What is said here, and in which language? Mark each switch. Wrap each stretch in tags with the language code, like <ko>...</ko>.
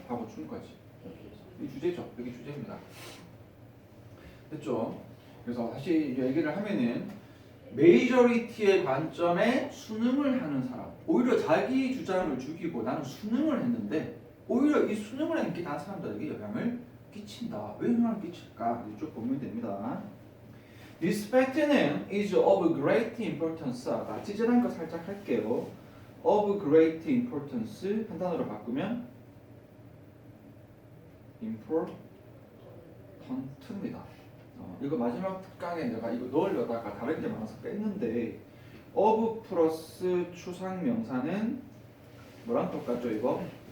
<ko>하고 준 거지. 이 주제죠. 여기 주제입니다. 됐죠? 그래서 다시 얘기를 하면은 메이저리티의 관점에 순응을 하는 사람, 오히려 자기 주장을 죽이고 나는 순응을 했는데 오히려 이 순응을 하는 게 다른 사람들에게 영향을 끼친다. 왜 영향을 끼칠까? 쭉 보면 됩니다.</ko> <en>This fact는 is of great importance.</en> <ko>찌질한 거 살짝 할게요. Of great importance 한 단어로 바꾸면 important입니다. 이거 마지막 특강에 내가 이거 넣으려다가 다른 게 많아서 뺐는데 of 플러스 추상명사는 뭐랑 똑같죠 이거?</ko>